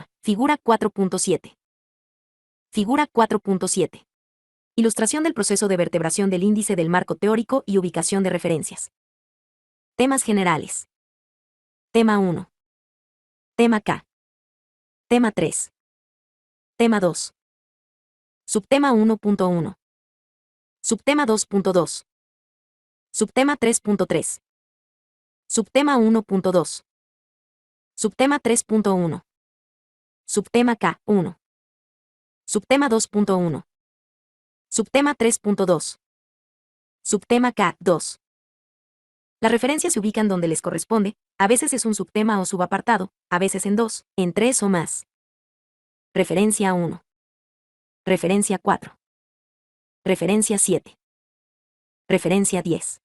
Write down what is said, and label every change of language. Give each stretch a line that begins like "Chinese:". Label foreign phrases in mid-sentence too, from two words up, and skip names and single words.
Spanish: Figura 4.7. Figura 4.7. Ilustración del proceso de vertebración del índice del marco teórico y ubicación de referencias. Temas generales. Tema 1. Tema K. Tema 3. Tema 2. Subtema 1.1. Subtema 2.2. Subtema 3.3. Subtema 1.2. Subtema 3.1. Subtema K1. Subtema 2.1. Subtema 3.2. Subtema K2. Las referencias se ubican donde les corresponde, a veces es un subtema o subapartado, a veces en 2, en 3 o más. Referencia 1. Referencia 4. Referencia 7. Referencia 10.